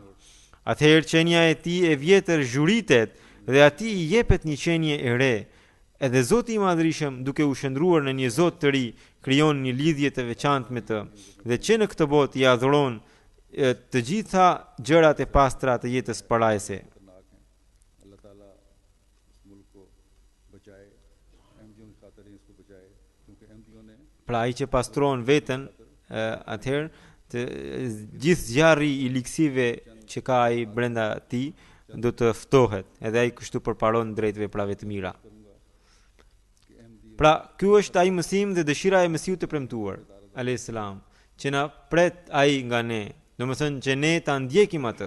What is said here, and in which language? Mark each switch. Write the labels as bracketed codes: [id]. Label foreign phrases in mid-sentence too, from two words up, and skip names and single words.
[sq] Atëherë qenia e tij e vjetër zhuritet dhe atij i jepet një qenie e re. Edhe Zoti i Madhërisëm, duke u shndruar në një Zot të ri, krijon një lidhje të veçantë me të, dhe që në këtë botë i adhuron të gjitha gjërat e pastra të jetës parajse. [ur] خطرناک ہیں اللہ تعالیٰ اس ملک کو بچائے احمدیوں کی خاطر ہی اس کو بچائے کیونکہ احمدیوں نے [sq] Pra ai që pastron veten, atëherë të gjithë zjarri i liksive që ka ai brenda tij do të ftohet, edhe ai kështu përparon drejt veprave të mira. Pra, ky është ai mësim dhe dëshira e Mesiut të premtuar, [ar] عليه السلام, [sq] që na pret ai nga ne, domethënë që ne ta ndjekim atë.